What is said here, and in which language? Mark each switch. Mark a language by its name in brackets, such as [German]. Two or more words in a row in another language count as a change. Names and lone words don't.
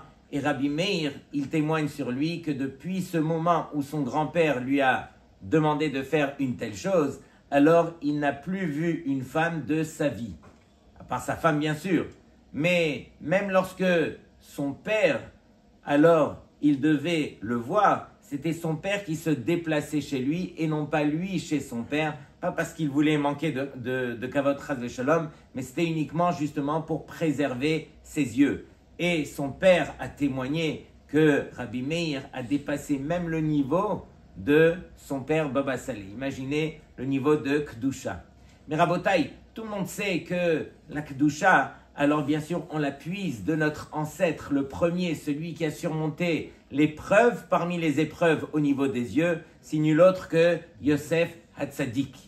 [French] Et Rabbi Meir, il témoigne sur lui que depuis ce moment où son grand-père lui a demandé de faire une telle chose, alors il n'a plus vu une femme de sa vie. À part sa femme, bien sûr. Mais même lorsque son père, alors il devait le voir, c'était son père qui se déplaçait chez lui et non pas lui chez son père, pas parce qu'il voulait manquer de [Hebrew] כבוד חס ושלום, [French] mais c'était uniquement justement pour préserver ses yeux. Et son père a témoigné que Rabbi Meir a dépassé même le niveau de son père Baba Saleh. Imaginez le niveau de Kedusha. Mais Rabotai, tout le monde sait que la Kedusha, alors bien sûr on la puise de notre ancêtre, le premier, celui qui a surmonté l'épreuve parmi les épreuves au niveau des yeux, c'est nul autre que Yosef Hatzadik.